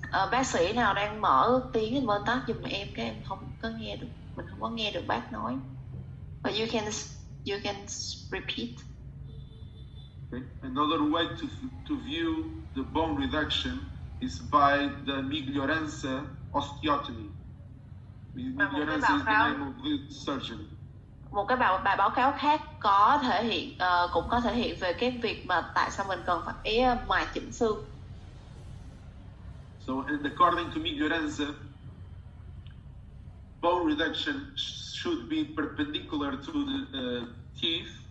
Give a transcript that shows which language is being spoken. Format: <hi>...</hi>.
<vi>Bác sĩ nào đang mở tiếng mơ tắt giùm em, cái em không có nghe được, mình không có nghe được bác nói.</vi> <en>But you can repeat. Okay. Another way to view the bone reduction is by the Migliorance osteotomy. Migliorance is the name of the surgeon.</en> <vi>Một cái bài báo cáo khác có thể hiện cũng có thể hiện về cái việc mà tại sao mình cần phải mài chỉnh xương.</vi> <en>So, and according to Migliorance, bone reduction should be perpendicular to the teeth</en>